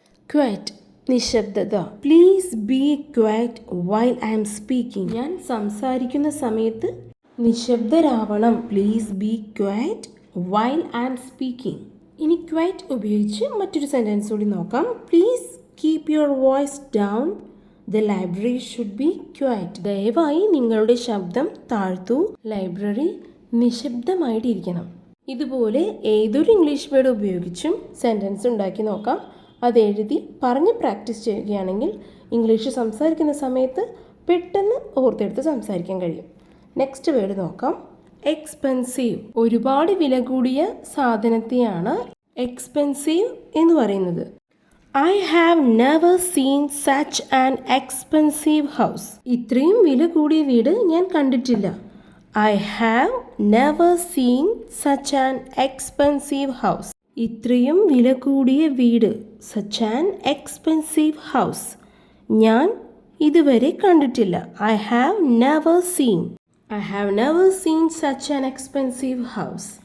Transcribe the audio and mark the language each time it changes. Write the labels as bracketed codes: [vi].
[en] Quiet, നിശബ്ദത. Please be quiet while I'm speaking. [ml] ഞാൻ സംസാരിക്കുന്ന സമയത്ത് നിശബ്ദരാവണം. [en] Please be quiet while I'm speaking. [ml] ഇനി ക്വയറ്റ് ഉപയോഗിച്ച് മറ്റൊരു സെൻറ്റൻസ് കൂടി നോക്കാം. [en] Please keep your voice down. The library should be quiet. [ml] ദയവായി നിങ്ങളുടെ ശബ്ദം താഴ്ത്തൂ. ലൈബ്രറി നിശബ്ദമായിട്ടിരിക്കണം. ഇതുപോലെ ഏതൊരു ഇംഗ്ലീഷ് വേർഡ് ഉപയോഗിച്ചും സെൻറ്റൻസ് ഉണ്ടാക്കി നോക്കാം. അത് എഴുതി പറഞ്ഞ് പ്രാക്ടീസ് ചെയ്യുകയാണെങ്കിൽ ഇംഗ്ലീഷ് സംസാരിക്കുന്ന സമയത്ത് പെട്ടെന്ന് ഓർത്തെടുത്ത് സംസാരിക്കാൻ കഴിയും. നെക്സ്റ്റ് വേർഡ് നോക്കാം. എക്സ്പെൻസീവ്. ഒരുപാട് വില കൂടിയ സാധനത്തെയാണ് എക്സ്പെൻസീവ് എന്ന് പറയുന്നത്. [en] I have never seen such an expensive house. [ml] ഇത്രയും വില കൂടിയ വീട് ഞാൻ കണ്ടിട്ടില്ല. [en] I have never seen such an expensive house. [ml] ഇത്രയും വില കൂടിയ വീട്. [en] Such an expensive house. [ml] ഞാൻ ഇതുവരെ കണ്ടിട്ടില്ല. [en] I have never seen. I have never seen such an expensive house.